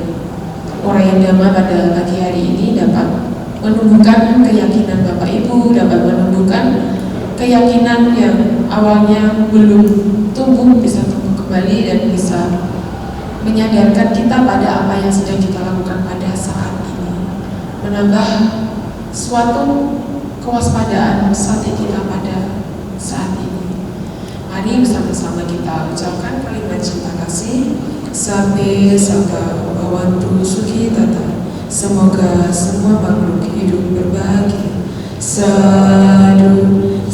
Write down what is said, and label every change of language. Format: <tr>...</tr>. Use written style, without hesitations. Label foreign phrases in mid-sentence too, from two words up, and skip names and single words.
<id>uraian dhamma pada pagi hari ini dapat menumbuhkan keyakinan Bapak Ibu, dapat menumbuhkan keyakinan yang awalnya belum tumbuh, bisa tumbuh kembali dan bisa menyadarkan kita pada apa yang sedang kita lakukan pada saat ini, menambah suatu kewaspadaan strategi kita pada saat ini. Mari bersama-sama kita ucapkan kalimat cinta kasih.</id> <pi>Sabbe saka bhavantu sukhi tata.</pi> <id>Semoga semua makhluk hidup berbahagia. Sadu.</id>